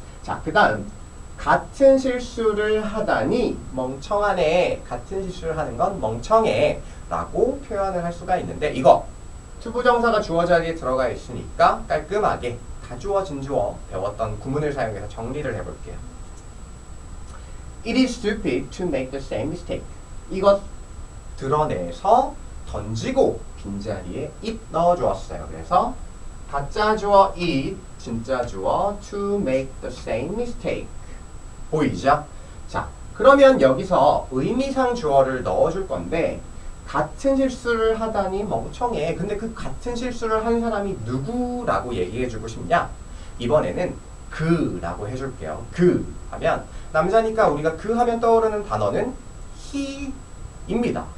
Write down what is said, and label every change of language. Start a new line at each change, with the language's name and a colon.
Korean: 자, 그 다음 같은 실수를 하다니 멍청하네. 같은 실수를 하는 건 멍청해 라고 표현을 할 수가 있는데 이거 투부정사가 주어 자리에 들어가 있으니까 깔끔하게 가주어 진주어 배웠던 구문을 사용해서 정리를 해볼게요.
English: It is stupid to make the same mistake.
Korean: 이것 드러내서 던지고 빈자리에 it 넣어주었어요. 그래서 가짜 주어 it, 진짜 주어
English: to make the same mistake.
Korean: 보이죠? 자, 그러면 여기서 의미상 주어를 넣어줄 건데 같은 실수를 하다니 멍청해. 근데 그 같은 실수를 한 사람이 누구라고 얘기해주고 싶냐? 이번에는 그라고 해줄게요. 그 하면 남자니까 우리가 그 하면 떠오르는 단어는 he입니다.